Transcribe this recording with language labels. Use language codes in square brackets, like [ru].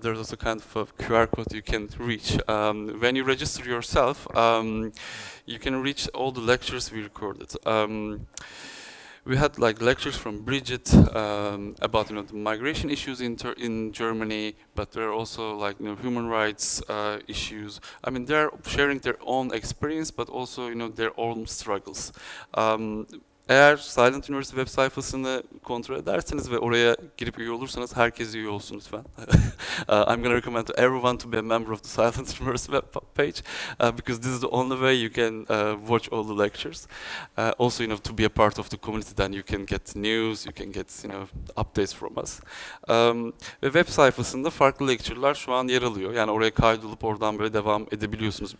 [en] There's also kind of a QR code you can reach. When you register yourself, you can reach all the lectures we recorded. We had lectures from Bridget about the migration issues in Germany, but there are also human rights issues. They're sharing their own experience, but also their own struggles. [tr] Eğer Silent University web sayfasını kontrol ederseniz ve oraya girip üye olursanız herkes üye olsun lütfen. [en] I'm going to recommend to everyone to be a member of the Silent University web page because this is the only way you can watch all the lectures. Also, to be a part of the community, then you can get news, you can get updates from us. [tr] Ve web sayfasında farklı lecture'lar şu an yer alıyor. Yani oraya kaydolup oradan böyle devam edebiliyorsunuz.